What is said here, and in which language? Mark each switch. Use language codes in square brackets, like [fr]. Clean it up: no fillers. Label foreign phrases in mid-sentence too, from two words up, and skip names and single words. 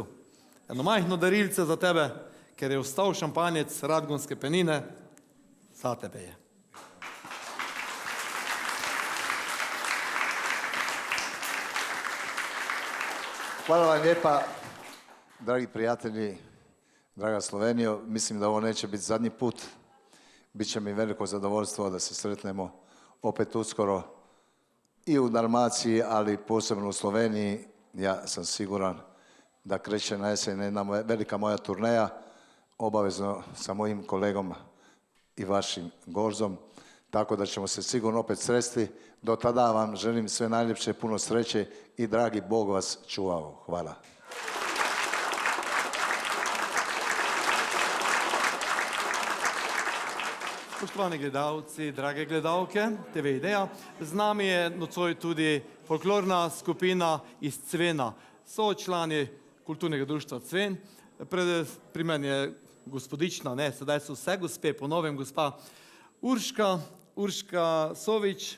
[sl] Eno majhno darilce za tebe, ker je ostal šampanjec Radgonske penine, za tebe je. [hr] Hvala vam lijepa, dragi prijatelji, draga Slovenijo. Mislim da ovo neće biti zadnji put. Biće mi veliko zadovoljstvo da se sretnemo opet uskoro i u Dalmaciji, ali posebno u Sloveniji. Ja sam siguran da kreće na jesen jedna velika moja turneja, obavezno sa mojim kolegom i vašim Gorzom, tako da ćemo se sigurno opet sresti. Do tada vam želim sve najljepše, puno sreće i dragi Bog vas čuvao. Hvala. [sl] Spoštovani gledalci, drage gledalke, TV Ideja, z nami je nocoj tudi folklorna skupina iz Cvena. So člani kulturnega društva Cven. Pri meni je gospodična, ne, sedaj so vse gospe, po novem gospa Urška Sovič.